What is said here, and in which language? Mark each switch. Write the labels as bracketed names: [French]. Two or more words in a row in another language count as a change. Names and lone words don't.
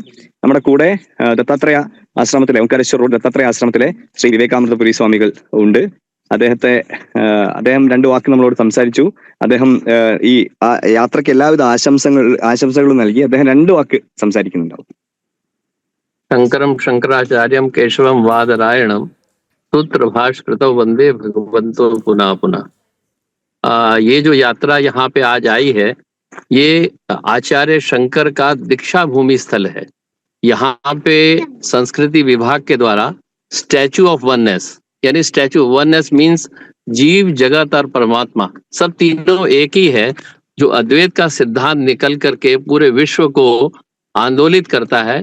[Malayalam] നമ്മുടെ കൂടെ ദത്താത്രേയ ആശ്രമത്തിലെ, ഓംകാരേശ്വർ റോഡ് ദത്താത്രേയ ആശ്രമത്തിലെ ശ്രീ വിവേകാനന്ദപുരി സ്വാമികൾ ഉണ്ട്. അദ്ദേഹം 2 വാക്ക് നമ്മളോട് സംസാരിച്ചു. അദ്ദേഹം ഈ യാത്രയ്ക്ക് എല്ലാവിധ ആശംസകളും നൽകി. അദ്ദേഹം 2 വാക്ക് സംസാരിക്കുന്നുണ്ടാവും. [Sanskrit] शंकरम शंकराचार्यम केशवम वादरायणम सूत्र भाष्कृतौ वंदे भगवंतो पुनः पुनः। [Hindi] ये जो यात्रा यहाँ पे आज आई है, ये आचार्य शंकर का दीक्षा भूमि स्थल है। यहाँ पे संस्कृति विभाग के द्वारा स्टैचू ऑफ वननेस, यानी [English] statue oneness means [Hindi] जीव, जगत और परमात्मा सब तीनों एक ही है, जो अद्वैत का सिद्धांत निकल करके पूरे विश्व को आंदोलित करता है।